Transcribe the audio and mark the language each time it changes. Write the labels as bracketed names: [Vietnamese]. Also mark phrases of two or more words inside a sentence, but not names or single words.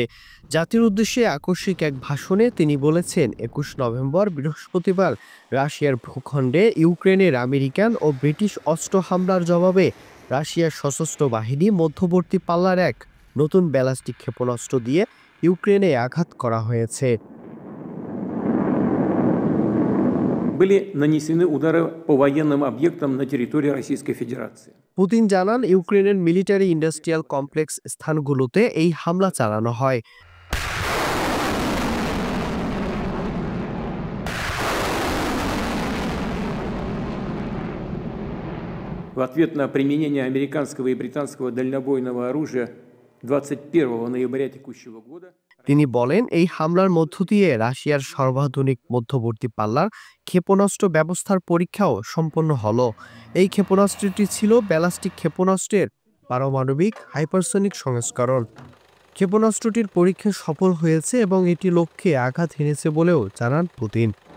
[Bangla] জাতির উদ্দেশ্যে আকস্মিক এক ভাষণে তিনি বলেছেন, ২১ নভেম্বর বৃহস্পতিবার রাশিয়ার ভূখণ্ডে ইউক্রেনের আমেরিকান ও ব্রিটিশ অস্ত্র হামলার জবাবে রাশিয়ার সশস্ত্র বাহিনী মধ্যবর্তী পাল্লার এক নতুন ব্যালিস্টিক ক্ষেপণাস্ত্র দিয়ে ইউক্রেনে আঘাত করা হয়েছে। [Russian] Были нанесены удары по военным объектам на территории Российской Федерации. [Bangla] পুতিন জানান, ইউক্রেনের [English] military industrial complex [Bangla] স্থানগুলোতে এই হামলা চালানো হয়। [Russian] В ответ на применение американского и британского дальнобойного оружия 21 ноября текущего года [Bangla] তিনি বলেন, এই হামলার মধ্য দিয়ে রাশিয়ার সর্বাধুনিক মধ্যবর্তী পাল্লার ক্ষেপণাস্ত্র ব্যবস্থার পরীক্ষাও সম্পন্ন হলো। এই ক্ষেপণাস্ত্রটি ছিল ব্যালিস্টিক ক্ষেপণাস্ত্রের পারমাণবিক হাইপারসনিক সংস্করণ। ক্ষেপণাস্ত্রটির পরীক্ষা সফল হয়েছে এবং এটি লক্ষ্যে আঘাত হেনেছে বলেও জানান পুতিন।